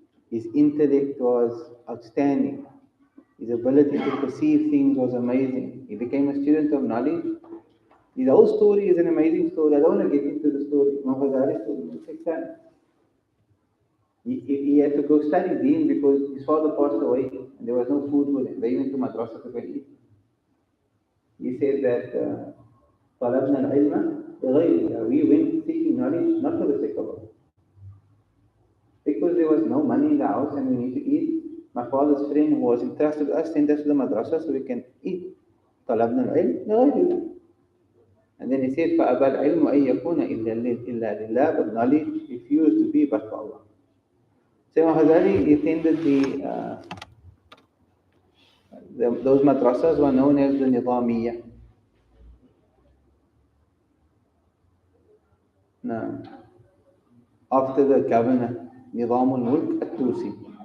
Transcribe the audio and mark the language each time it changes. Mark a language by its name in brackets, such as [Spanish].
[English] His intellect was outstanding. His ability to perceive things was amazing. He became a student of knowledge. His whole story is an amazing story. I don't want to get into the story. Imam Ghazali's story will take time. He had to go study deen because his father passed away and there was no food for him. They went to madrasa to go eat. He said that [Arabic] طلبنا العلم لغير الله. [English] We went seeking knowledge not for the sake of Allah. Because there was no money in the house and we need to eat. My father's friend who was entrusted us sent us to the madrasa so we can eat. [Arabic] طلبنا العلم لغير الله. [English] And then he said, [Arabic] فأبى العلم أن يكون إلا لله. [English] But knowledge refused to be but for Allah. So Imam Ghazali attended those madrasas were known as the Nizamiyya. Now, after the governor, Nizam al-Mulk al-Tusi.